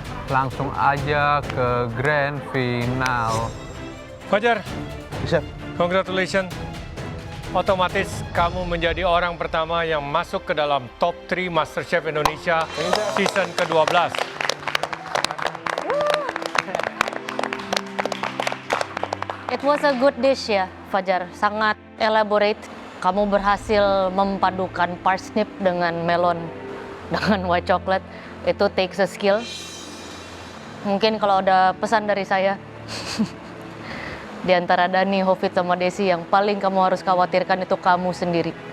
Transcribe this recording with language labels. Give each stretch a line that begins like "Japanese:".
Indonesian: Langsung aja ke grand final. Fajar, Chef.
English: congratulations.
Indonesian: Otomatis kamu menjadi orang pertama yang masuk ke dalam top 3 MasterChef Indonesia season ke-12.
English: It was a good dish ya, Fajar.
Indonesian: Sangat elaborate. Kamu berhasil memadukan parsnip dengan melon, dengan white chocolate. Itu
English: takes a skill.
Indonesian: Mungkin kalau ada pesan dari saya, di antara Dani, Hovit, sama Desi, yang paling kamu harus khawatirkan itu kamu sendiri.